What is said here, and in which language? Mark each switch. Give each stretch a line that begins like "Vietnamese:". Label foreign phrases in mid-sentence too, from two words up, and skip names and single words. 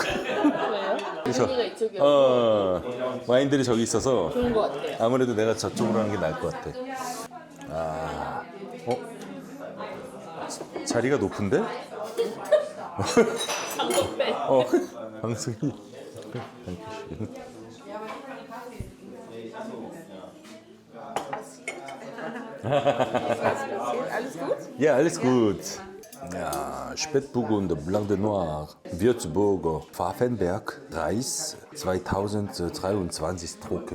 Korean: 왜요? 윤희가 이쪽이야. 와인들이 저기 있어서 좋은 것 같아요. 아무래도 내가 저쪽으로 하는 게 나을 것 같아. 아, 자리가 높은데? 상도 빼. 방송이.
German: Alles gut? Ja, alles gut. Ja, Spätburgunder, Blanc de Noir, Würzburger, Pfaffenberg, Reis, 2023 trocken.